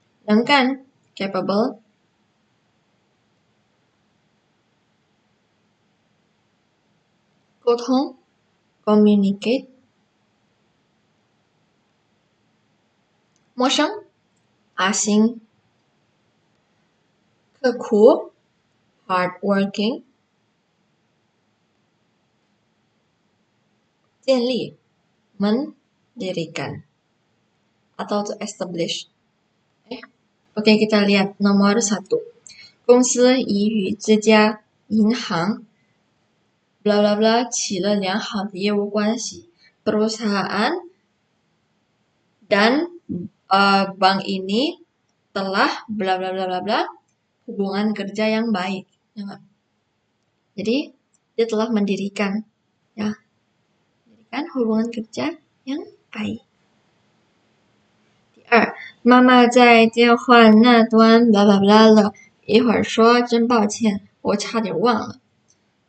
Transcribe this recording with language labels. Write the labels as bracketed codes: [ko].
[id] Sedangkan capable, 沟通 communicate, 陌生 asing, 刻苦 hardworking, 建立 mendirikan atau to establish. Oke, kita lihat nomor 1. [zh] 公司已与这家银行 bla bla bla 起了良好的业务关系. [id] Perusahaan dan bank ini telah bla bla bla bla bla hubungan kerja yang baik. Ya nggak? Jadi dia telah mendirikan, ya, mendirikan hubungan kerja yang baik. [zh] 二，妈妈在电话那端巴拉巴拉了一会儿说：“真抱歉，我差点忘了。”